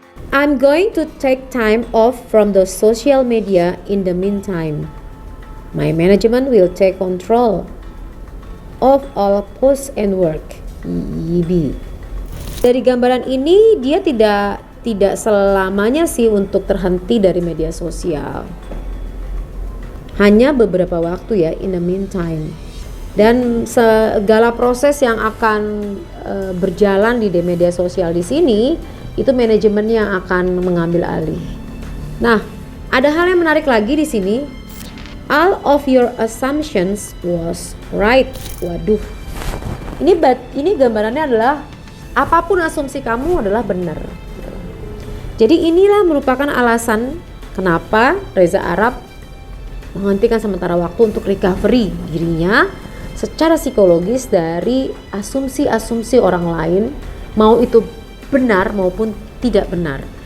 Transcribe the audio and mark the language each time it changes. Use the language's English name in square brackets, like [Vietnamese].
[English] I'm going to take time off from the social media in the meantime. My management will take control of all posts and work. YB. [Indonesian] Dari gambaran ini dia tidak selamanya sih untuk terhenti dari media sosial. Hanya beberapa waktu ya, [English] in the meantime. [Indonesian] Dan segala proses yang akan berjalan di media sosial di sini itu manajemen yang akan mengambil alih. Nah, ada hal yang menarik lagi di sini. [English] All of your assumptions was right. [Indonesian] Waduh. Ini gambarannya adalah apapun asumsi kamu adalah benar. Jadi inilah merupakan alasan kenapa Reza Arab menghentikan sementara waktu untuk recovery dirinya secara psikologis dari asumsi-asumsi orang lain, mau itu benar maupun tidak benar.